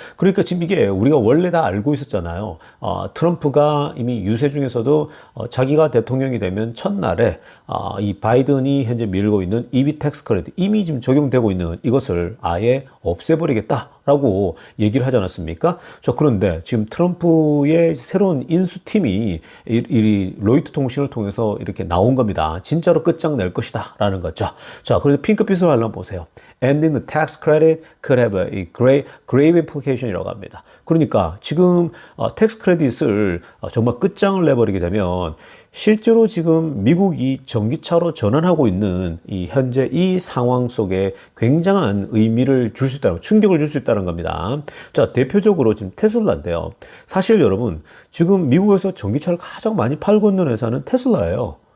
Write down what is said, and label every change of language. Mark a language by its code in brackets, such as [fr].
[ko] 그러니까 지금 이게 우리가 원래 다 알고 있었잖아요. 트럼프가 이미 유세 중에서도 자기가 대통령이 되면 첫날에 이 바이든이 현재 밀고 있는 EV 텍스 크레딧, 이미 지금 적용되고 있는 이것을 아예 없애버리겠다라고 얘기를 하지 않았습니까? 자, 그런데 지금 트럼프의 새로운 인수팀이 이 로이터 통신을 통해서 이렇게 나온 겁니다. 진짜로 끝장낼 것이다 라는 거죠. 자, 그래서 핑크빛으로 한번 보세요. [en] Ending the tax credit could have a grave implication이라고 [ko] 합니다. 그러니까 지금 텍스 크레딧을 정말 끝장을 내버리게 되면 실제로 지금 미국이 전기차로 전환하고 있는 이 현재 이 상황 속에 굉장한 의미를 줄 수 있다는, 충격을 줄 수 있다는 겁니다. 자, 대표적으로 지금 테슬라인데요. 사실 여러분, 지금 미국에서 전기차를 가장 많이 팔고 있는 회사는 테슬라예요.